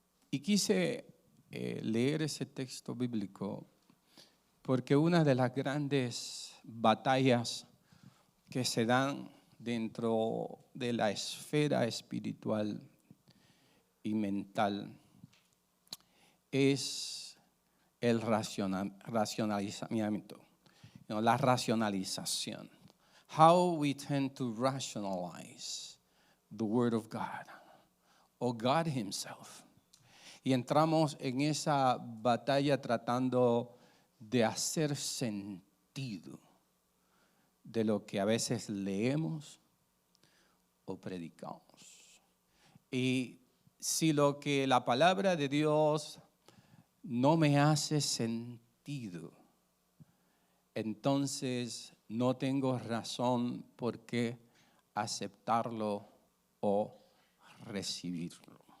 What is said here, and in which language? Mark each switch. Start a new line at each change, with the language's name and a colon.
Spanish: Y quise leer ese texto bíblico porque una de las grandes batallas que se dan dentro de la esfera espiritual y mental es el racionalizamiento, la racionalización.
English: How we tend to rationalize the Word of God or God Himself.
Spanish: Y entramos en esa batalla tratando de hacer sentido de lo que a veces leemos o predicamos. Y si lo que la palabra de Dios no me hace sentido, entonces no tengo razón por qué aceptarlo o recibirlo.